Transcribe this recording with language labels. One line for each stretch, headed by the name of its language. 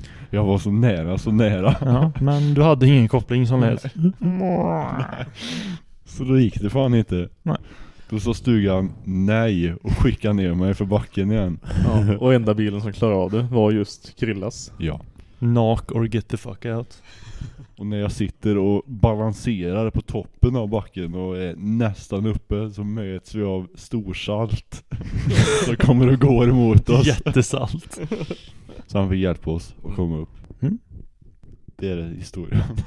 Swedish: Jag var så nära. Ja, men du hade ingen koppling som helst. Så då gick det fan inte. Nej. Då sa stugan nej och skickade ner mig för backen igen. Ja, och enda bilen som klarade av det var just Krillas. Ja.
English: Knock or get the fuck out.
Swedish: Och när jag sitter och balanserar på toppen av backen och är nästan uppe så möts vi av storsalt. Så kommer det gå emot oss. Jättesalt. Så han fick hjälpa oss att komma upp. Det är historien.